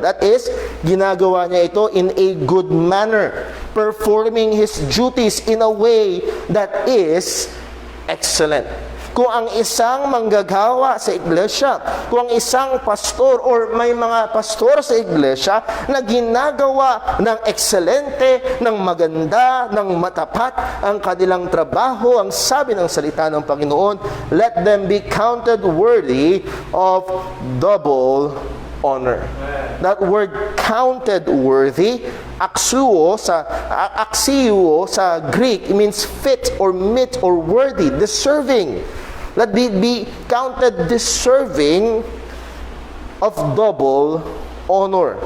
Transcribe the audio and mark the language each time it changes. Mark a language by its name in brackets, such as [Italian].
[English] That is, [Filipino] ginagawa niya ito [English] in a good manner, performing his duties in a way that is excellent. [Filipino] Kung ang isang manggagawa sa iglesia, kung ang isang pastor or may mga pastor sa iglesia na ginagawa ng ekselente, ng maganda, ng matapat ang kanilang trabaho, ang sabi ng salita ng Panginoon, [English] let them be counted worthy of double honor. That word counted worthy, axio sa Greek, it means fit or meet or worthy, deserving. Let be counted deserving of double honor.